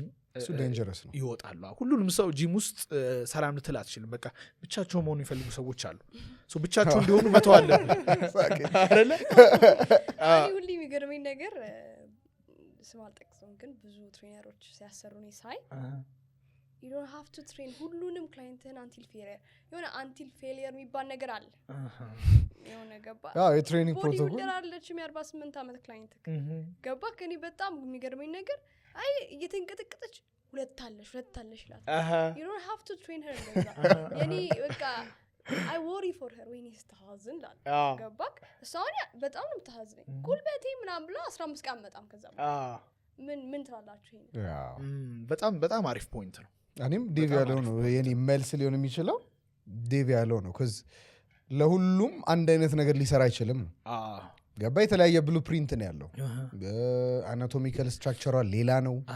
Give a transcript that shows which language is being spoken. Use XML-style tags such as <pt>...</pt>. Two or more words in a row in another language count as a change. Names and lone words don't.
<am>ዴንጀረስ ነው ይወጣሉ ሁሉንም ሰው ጂም ውስጥ ሰላም ልትል አትችልም በቃ ብቻቸው መሆኑ የሚፈልጉ ሰዎች አሉ ብቻቸው እንዲሆኑ መተው አለብን አይደለ ሁሉ የሚገርመኝ ነገር ስም አልጠቅስም ግን ብዙ ትሬነሮች ሲያሰሩኝ ሳይ</am> <en>you don't have to train</en> <am>ሁሉንም ክላይንትን</am> <en>until failure</en> <am>የሚባል ነገር አለ የሆነ ገባ የትሬኒንግ ፕሮቶኮል ቦዲ አለች የ48 አመት ክላይንት ገባ ከኔ በጣም የሚገርመኝ ነገር አይ እየተንቀጠቀጠች ሁለት አለሽ ይላል</am> <en>you don't have to train her</en> <am>የኔ በቃ</am> <en>I worry for her</en> <am>ወይኔ ስትሐዝን ላል አዎ ገባክ እሷን በጣም ነው የምትሐዝነኝ ጉልበቴ ምናምን ብሎ 15 ቀን መጣም ከዛ ምን ትላላችሁ ይሄን በጣም በጣም አሪፍ ፖይንት ነው እኔም ዴቭ ያለው ነው የኔ መልስ ሊሆን የሚችለው ዴቭ ያለው ነው cuz ለሁሉም አንድ አይነት ነገር ሊሰራ አይችልም ገባ የተለያየ ብሉፕሪንት ነው ያለው አናቶሚካል ስትራክቸሯ ሌላ ነው</am>